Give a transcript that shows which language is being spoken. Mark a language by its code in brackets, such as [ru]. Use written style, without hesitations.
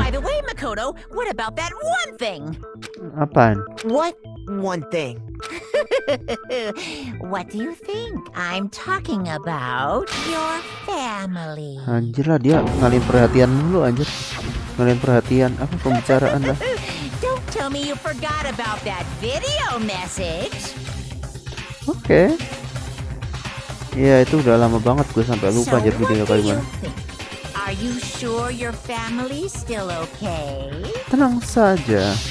[en] By the way, Makoto, what about that one thing? [id] Apaan? [en] What one thing? What do you think? I'm talking about your family. [id] Anjir lah, dia ngalihin perhatian mulu anjir. Ngalihin perhatian apa pembicaraan lah. [en] Don't tell me you forgot about that video message. [id] Oke. Iya, itu udah lama banget gue sampai lupa anjir videonya [en] what do you [id] gimana. [en] think? Are you sure your family's still okay? [id] Tenang saja.